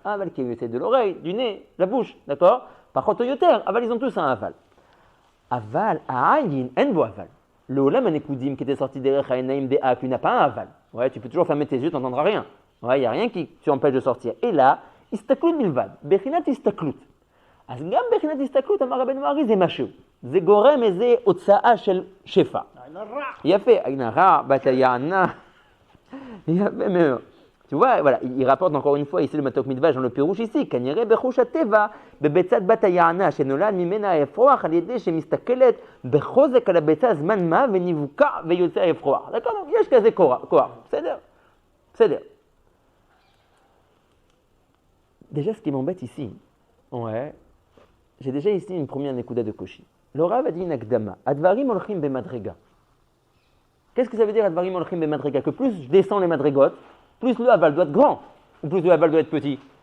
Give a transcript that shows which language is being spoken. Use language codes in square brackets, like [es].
[fr] Un aval qui est yoté de l'oreille, du nez, la bouche, d'accord? Par contre, yoter, aval, ils ont tous un aval. Aval, a'ayin, enbo aval. Le olam anekoudim qui était sorti derrière Haïnaïm des Ak, il n'a pas un aval. Ouais, tu peux toujours fermer tes yeux, tu n'entendras rien. Ouais, il n'y a rien qui t'empêche de sortir. Et là, istaklut milvad, bechinat istaklut. [he] אז גם בחינת הסתכלות אמר רבנו ארי זה משהו, זה גורם איזה הוצאה של שפע. יפה, עין הרע, בת היענה, יפה מאוד. [fr] Tu vois, voilà, il rapporte encore une fois ici le Matok Midvash dans le Pirouche ici, [he] כנראה בחוש הטבע בביצת בת היענה, שנולד ממנה האפרוח על ידי שמסתכלת בחוזק על הביצה זמן מה ונבוקע ויוצא האפרוח. d'accord, יש כזה כוח, בסדר? בסדר. [fr] Déjà, ce qui m'embête ici, ouais, j'ai déjà ici une première nekuda de Koshi. Le Rav a dit une akdama, advarim olchim bemadrega. Qu'est-ce que ça veut dire advarim olchim bemadrega? Que plus je descends les madrigotes, plus le aval doit être grand, ou plus le aval doit être petit?